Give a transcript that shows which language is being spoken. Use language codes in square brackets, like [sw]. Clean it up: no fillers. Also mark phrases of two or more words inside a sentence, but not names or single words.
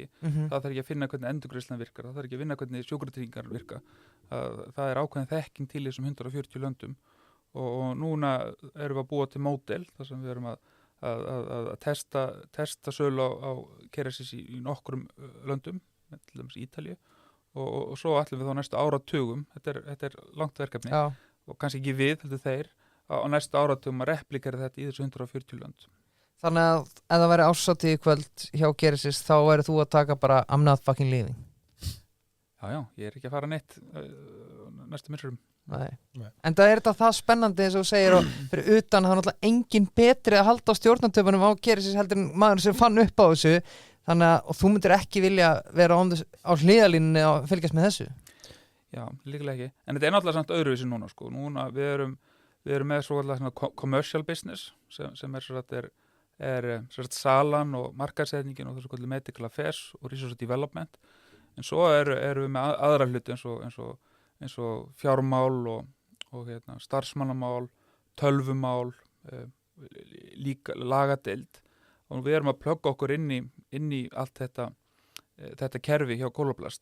[is] það þarf ekki að finna hvernig endurgreiðslan virkar, það þarf ekki að vinna hvernig sjúkratryggingar virka, það er ákveðin þekking til í þessum 140 löndum og núna erum við að búa til módel þar sem við erum að testa sölu á Kerecis í nokkrum löndum, til dæmis Ítalíu og svo ætlum við þá næstu áratugum, þetta er langt verkefni og kannski ekki við, heldur þeir á næstu áratugum að replikera þetta í þessu 140 lönd. Þannig að ef það væri árshátíð í kvöld hjá Kerecis þá væri þú að taka bara [en] I'm not fucking leaving. [is] Já, ég er ekki að fara neitt næstu missurum. Nei. En það er það spennandi eins og þú segir og fyrir utan það er náttúrulega engin betri að halda á stjórnartöfunum á Kerecis heldur en maður sem fann upp á þessu þannig að og þú myndir ekki vilja vera á hliðalínunni að fylgjast með þessu. Já, líklega ekki. En þetta er náttúrulega samt öðruvísi núna sko. Núna við erum með svo [en] commercial business [is] sem er salan og markaðssetningin og þessu kallu [en] medical affairs [is] og [en] research development. [is] En svo erum við með aðra hluti eins og fjármál og starfsmannamál, tölvumál, líka lagadeild og við erum að plugga okkur inn í allt þetta kerfi hjá Koloplast.